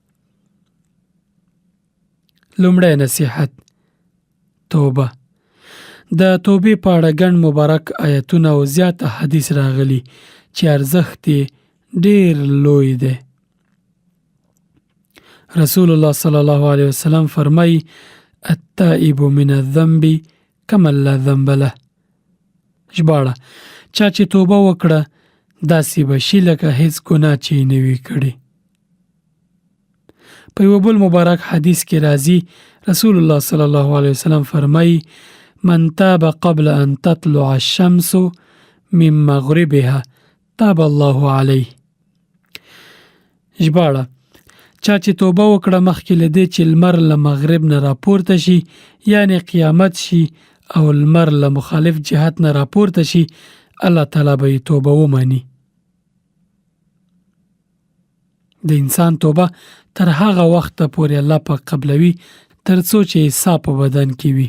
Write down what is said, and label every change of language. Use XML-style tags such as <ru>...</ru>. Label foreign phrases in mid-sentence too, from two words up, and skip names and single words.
<ps>لومړی نصیحت: توبه. د توبې په اړه ګڼ مبارک آیتونه او زیات احادیث راغلي چې ارزښت یې ډیر لوی دی. رسول الله</ps> <ar>صلی الله علیه وسلم</ar> <ps>فرمایي:</ps> <ar>التائب من الذنب کمن لا ذنب له.</ar> <ps>ژباړه: چا چې توبه وکړه داسې به شي لکه هیڅ ګناه چې یې نه وي کړې. په یو بل مبارک حدیث کې راځي، رسول الله</ps> <ar>صلی الله علیه وسلم</ar> <ps>فرمایي:</ps> <ar>من تاب قبل ان تطلع الشمس من مغربها تاب الله علیه.</ar> <ps>ژباړه: چا چې توبه وکړه مخکې له دې چې لمر له مغرب نه راپورته شي، یعنی قیامت شي او لمر له مخالف جهت نه راپورته شي، الله تعالی به یې توبه ومني. د انسان توبه تر هغه وخته پورې الله پاک قبلوي تر څو چې ساه په بدن کې وي.</ps>